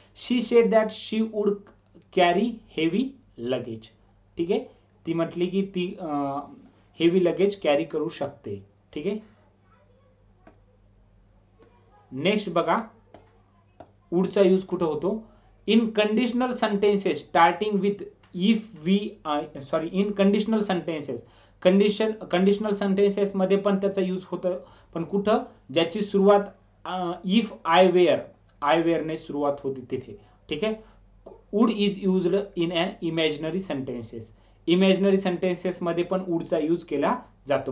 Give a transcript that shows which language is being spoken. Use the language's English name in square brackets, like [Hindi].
[English] She said that she would carry heavy luggage. [Marathi] ठीक आहे. ती म्हटली की ती हेवी लगेज कॅरी करू शकते. ठीक आहे. नेक्स्ट बघा वुडचा यूज कुठे होतो? [English] In conditional sentences starting with if we in conditional sentences. [Marathi] Conditional sentences मध्ये पण त्याचा यूज होतं. पण कुठं? ज्याची सुरुवात इफ आय वेअर ने सुरुवात होती तिथे. ठीक आहे. [English] Would is used in an imaginary sentences. [Marathi] Imaginary sentences मध्ये पण वुडचा यूज केला जातो.